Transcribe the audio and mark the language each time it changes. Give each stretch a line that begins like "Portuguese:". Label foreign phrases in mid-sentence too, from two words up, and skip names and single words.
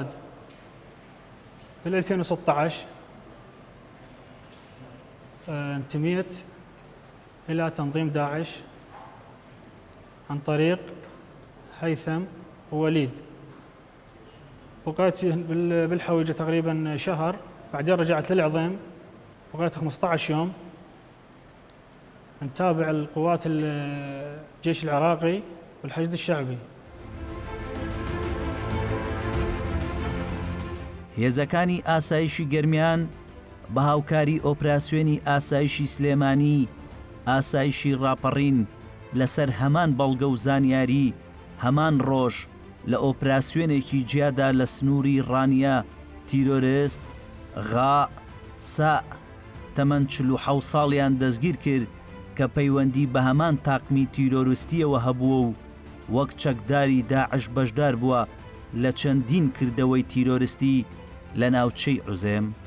Arabic: في 2016 انتميت إلى تنظيم داعش عن طريق هيثم ووليد، بقيت بالحويجة تقريبا شهر، بعدين رجعت للعظيم بقيت 15 يوم نتابع القوات الجيش العراقي والحشد الشعبي.
Central Kurdish: هێزەکانی ئاسایشی گەرمیان بە هاوکاری ئۆپراسیۆنی ئاسایشی سلێمانی ئاسایشی ڕاپەڕین لەسەر هەمان بەڵگە و زانیاری هەمان ڕۆژ لە ئۆپراسیۆنێکی جیادا لە سنووری ڕانیا تیرۆریست غا سا تەمەن 47 ساڵیان دەستگیر کرد کە پەیوەندی بە هەمان تاقمی تیرۆریستیەوە هەبووە و وەک چەکداری داعش بەشدار بووە لە چەندین کردەوەی تیرۆریستی لە ناوچەی عوزێم.